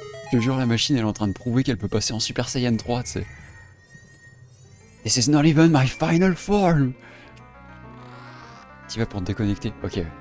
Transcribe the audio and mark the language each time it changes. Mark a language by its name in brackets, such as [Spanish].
[French] Je te jure, la machine, elle est en train de prouver qu'elle peut passer en Super Saiyan 3, tu sais. [English] This is not even my final form. [French] Tu vas pour te déconnecter. Ok.